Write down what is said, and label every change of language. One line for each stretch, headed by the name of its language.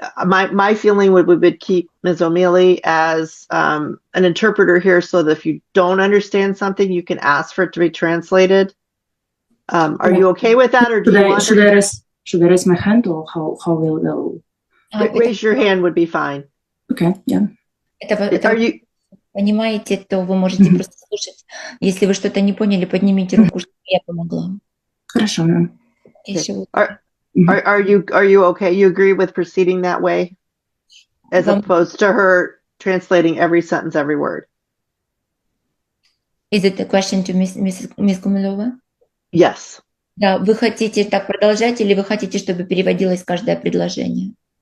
English: My feeling would keep Ms. O'Mealy as an interpreter here, so that if you don't understand something, you can ask for it to be translated. Are you okay with that, or do you want? Should I raise my hand, or how will? Raise your hand would be fine. Okay, yeah. Are you?
Russian: Понимаете, то вы можете просто слушать. Если вы что-то не поняли, поднимите руку, чтобы я помогла. Хорошо.
English: Are you okay? You agree with proceeding that way, as opposed to her translating every sentence, every word? Is it a question to Miss Гумилова? Yes.
Russian: Да, вы хотите так продолжать, или вы хотите, чтобы переводилось каждое предложение?